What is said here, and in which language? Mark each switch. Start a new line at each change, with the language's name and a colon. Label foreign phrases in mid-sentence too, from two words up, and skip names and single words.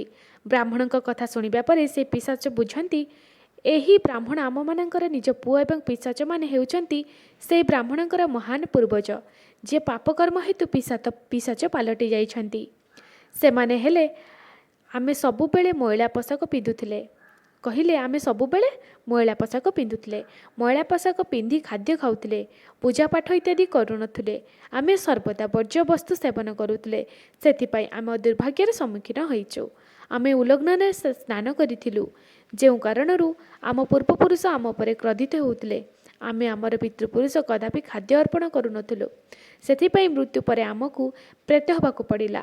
Odia: ବ୍ରାହ୍ମଣ କଥା ଶୁଣିବା ପରେ ସେ ପିଶାଚ ବୁଝନ୍ତି ଏହି ବ୍ରାହ୍ମଣ ଆମ ମାନଙ୍କର ନିଜ ପୁଅ ଏବଂ ପିଶାଚ ମାନେ ହେଉଛନ୍ତି ସେ ବ୍ରାହ୍ମଣଙ୍କର ମହାନ ପୂର୍ବଜ ଯେ ପାପକର୍ମ ହେତୁ ପିଶାଚ ପାଲଟି ଯାଇଛନ୍ତି। ସେ ମାନେ ହେଲେ ଆମେ ସବୁବେଳେ ମଇଳା ପୋଷାକ ପିନ୍ଧୁଥିଲେ କହିଲେ ଆମେ ସବୁବେଳେ ମଇଳା ପୋଷାକ ପିନ୍ଧୁଥିଲେ ମଇଳା ପୋଷାକ ପିନ୍ଧି ଖାଦ୍ୟ ଖାଉଥିଲେ ପୂଜାପାଠ ଇତ୍ୟାଦି କରୁନଥିଲେ ଆମେ ସର୍ବଦା ବର୍ଜ୍ୟ ବସ୍ତୁ ସେବନ କରୁଥିଲେ ସେଥିପାଇଁ ଆମେ ଦୁର୍ଭାଗ୍ୟର ସମ୍ମୁଖୀନ ହୋଇଛୁ। ଆମେ ଉଲଗ୍ନ ସ୍ନାନ କରିଥିଲୁ ଯେ କାରଣରୁ ଆମ ପୂର୍ବପୁରୁଷ ଆମ ଉପରେ କ୍ରୋଧିତ ହେଉଥିଲେ ଆମେ ଆମର ପିତୃପୁରୁଷ କଦାପି ଖାଦ୍ୟ ଅର୍ପଣ କରୁନଥିଲୁ ସେଥିପାଇଁ ମୃତ୍ୟୁ ପରେ ଆମକୁ ପ୍ରେତ ହେବାକୁ ପଡ଼ିଲା।